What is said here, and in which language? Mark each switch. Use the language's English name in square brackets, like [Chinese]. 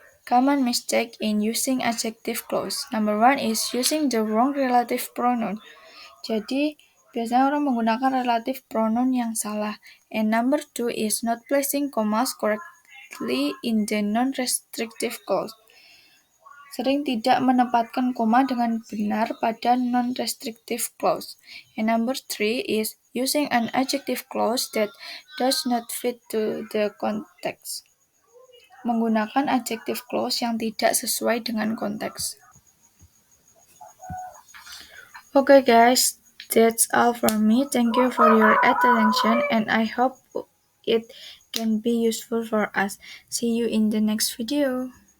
[English] Common mistake in using adjective clause. Number one is using the wrong relative pronoun. [Indonesian] Jadi, biasanya orang menggunakan relative pronoun yang salah. [English] And number two is not placing commas correctly in the non-restrictive clause. [Indonesian] Sering tidak menempatkan koma dengan benar pada non-restrictive clause. [English] And number three is using an adjective clause that does not fit to the context. [Indonesian] Menggunakan adjective clause yang tidak sesuai dengan konteks. [English] Okay guys, that's all from me. Thank you for your attention and I hope it can be useful for us. See you in the next video.